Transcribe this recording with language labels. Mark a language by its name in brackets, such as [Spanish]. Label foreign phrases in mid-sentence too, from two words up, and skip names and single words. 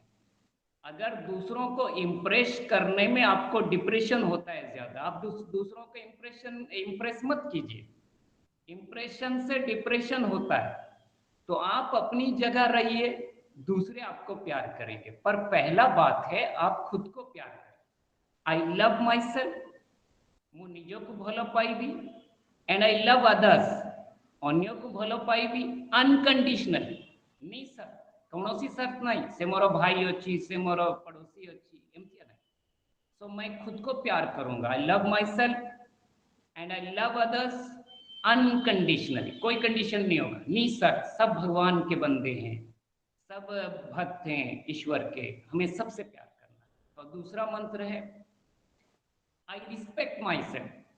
[Hindi] अगर दूसरों को इम्प्रेस करने में आपको डिप्रेशन होता है ज्यादा, आप दूसरों को इम्प्रेस मत कीजिए। इम्प्रेशन से डिप्रेशन होता है। तो आप अपनी जगह रहिए, दूसरे आपको प्यार करेंगे। पर पहला बात है, आप खुद को प्यार करें। [English] I love myself, [Odia] ମୁଁ ନିଜକୁ ଭଲ ପାଇବି, [English] and I love others, [Odia] ଅନ୍ୟକୁ ଭଲ ପାଇବି unconditionally, ନିଃସର୍ତ୍ତ, କୌଣସି ସର୍ତ୍ତ ନାହିଁ। ସେ ମୋର ଭାଇ ଅଛି, ସେ ମୋର ପड़ोसी ଅଛି, ଏମିତି ନାହିଁ। [Hindi] सो मैं खुद को प्यार करूंगा, [English] I love myself and I love others unconditionally. [Hindi] कोई कंडीशन नहीं होगा, निःशर्त। सब भगवान के बंदे हैं, सब भक्त हैं ईश्वर के, हमें सबसे प्यार करना है। और दूसरा मंत्र है, [English] I respect myself.